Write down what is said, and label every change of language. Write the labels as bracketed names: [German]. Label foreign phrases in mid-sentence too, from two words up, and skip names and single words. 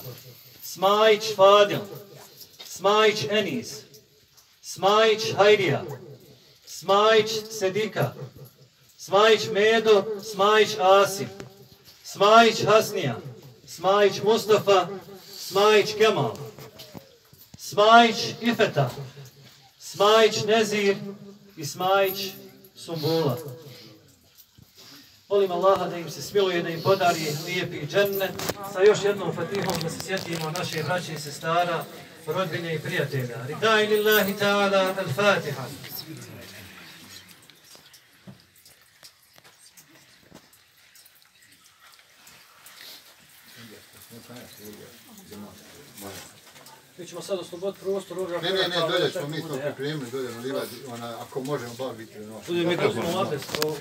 [Bosnian] Smajić Fadil, Smajić Enis, Smajić Hajdija, Smajić Sedika, Smajić Medo, Smajić Asim, Smajić Hasnija, Smajić Mustafa, Smajić Kemal, Smajić Ifeta, Smajić Nezir i Smajić Sumbula. Molim Allaha da im se smiluje, da im podari lijepi džennet, sa još jednom fatihom da se sjetimo naše braće i sestara, rodbine i prijatelja. [Arabic] رضا لله تعالى الفاتحة. [Bosnian] Mi ćemo sad osloboditi prostor. Ne, dolje smo mi to pripremili, dolje, ako možemo bar biti.